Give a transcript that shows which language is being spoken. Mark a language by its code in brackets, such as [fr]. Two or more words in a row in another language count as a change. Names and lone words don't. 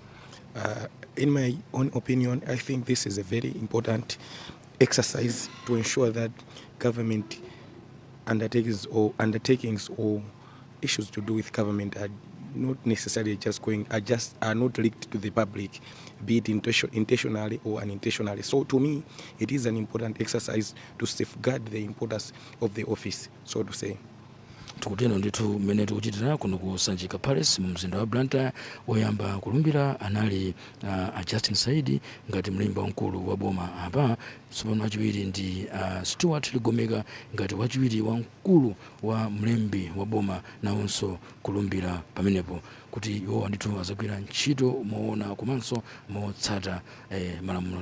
[en] In my own opinion, I think this is a very important exercise to ensure that government undertakings or issues to do with government are not necessarily just are not leaked to the public, be it intentionally or unintentionally. So to me, it is an important exercise to safeguard the importance of the office, so to say. [ny] Tukuteno ndithu mmene tikuchitira kuno ku Sanjika Palace mu mzinda wa Blantyre. Woyamba kulumbira anali Justin Saidi ngati mlembi wamkulu wa boma apa. Tsopano wachiwiri ndi Stuart Ligomeka ngati wachiwiri wamkulu wa mlembi wa boma, nawonso kulumbira pamenepo kuti iwo ndithu azagwira ntchito moona komanso motsata malamulo.